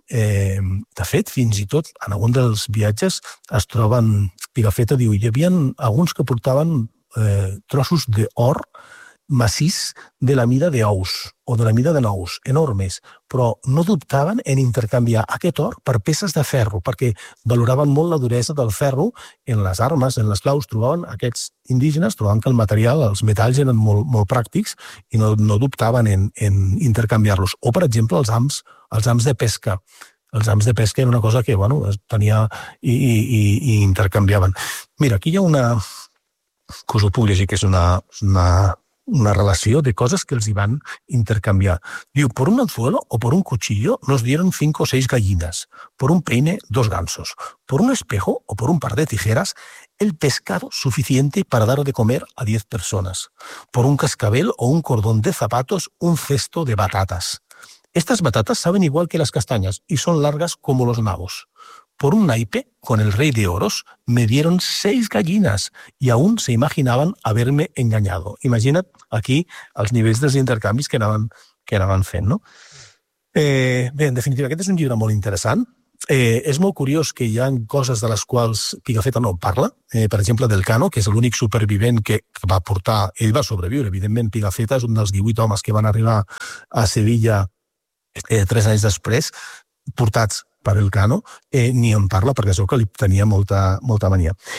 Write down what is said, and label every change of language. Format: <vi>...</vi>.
<ca>De fet, fins i tot, en algun dels viatges es troben, Pigafetta diu, hi havia alguns que portaven trossos d'or massís de la mida d'ous o de la mida de nous, enormes, però no dubtaven en intercanviar aquest or per peces de ferro, perquè valoraven molt la duresa del ferro en les armes, en les claus, trobaven aquests indígenes, trobaven que el material, els metalls eren molt, molt pràctics i no dubtaven en intercanviar-los. O, per exemple, els hams de pesca. Els hams de pesca era una cosa que, bueno, tenia i intercanviaven. Mira, aquí hi ha una cosa pública, que és una una relació de coses que els hi van intercanviar.</ca> <es>Diu, por un anzuelo o por un cuchillo nos dieron 5 o 6 gallinas, por un peine 2 gansos, por un espejo o por un par de tijeras el pescado suficiente para dar de comer a 10 personas, por un cascabel o un cordón de zapatos un cesto de batatas. Estas batatas saben igual que las castañas y son largas como los nabos. Por un naipe con el rey de oros me dieron 6 gallinas y aún se imaginaban haberme engañado.</es> <ca>Imagina't aquí els nivells dels intercanvis que anaven fent, no? Bé, en definitiva, aquest és un llibre molt interessant. És molt curiós que hi ha coses de les quals Pigafetta no parla. Per exemple, del Cano, que és l'únic supervivent que va portar... Ell va sobreviure, evidentment. Pigafetta és un dels 18 homes que van arribar a Sevilla 3 anys després, portats per el Cano, ni en parla, perquè segur que li tenia molta, molta mania.</ca>